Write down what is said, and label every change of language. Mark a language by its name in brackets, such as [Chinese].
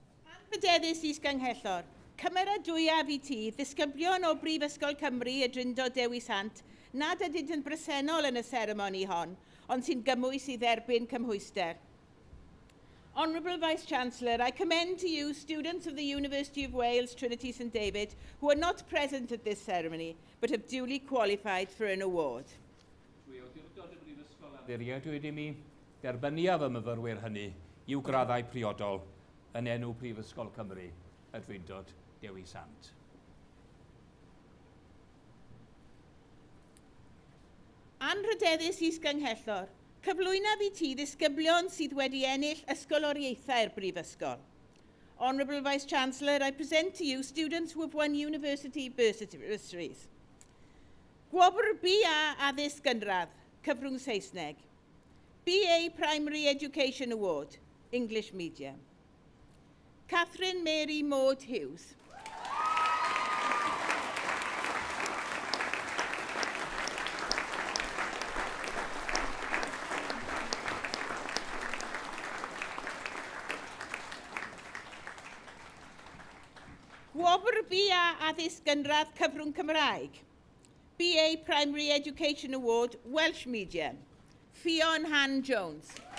[Welsh] Anrydeddus is Ganghellor, Cymera dwyaf I ti ddisgyblion o Brifysgol Cymru y Drindod Dewi Sant nad ydynt yn bresennol yn y seremoni hon, ond sy'n gymwys I dderbyn cymhwyster. [English] Honourable Vice-Chancellor, I commend to you students of the University of Wales, Trinity St David, who are not present at this ceremony, but have duly qualified for an award. [Welsh] Trwy awdurdod y Brifysgol amddiriedwyd I mi, derbyniaf y myfyrwyr hynny i'w graddau priodol yn enw Prifysgol Cymru, y Drindod Dewi Sant. Anrhydeddus is-ganghellor, cyflwynaf I ti ddisgyblion sydd wedi ennill ysgoloriaethau'r Brifysgol. [English] Honourable Vice-Chancellor, I present to you students who have won university bursaries. [Welsh] Gwobr BA addysg gynradd, cyfrwng Saesneg. [English] BA Primary Education Award, English Medium. Catherine Mary Maud Hughes. [Welsh] Gwobr BA addysg gynradd cyfrwng Cymraeg. [English] BA Primary Education Award, Welsh Medium. Ffion Han Jones.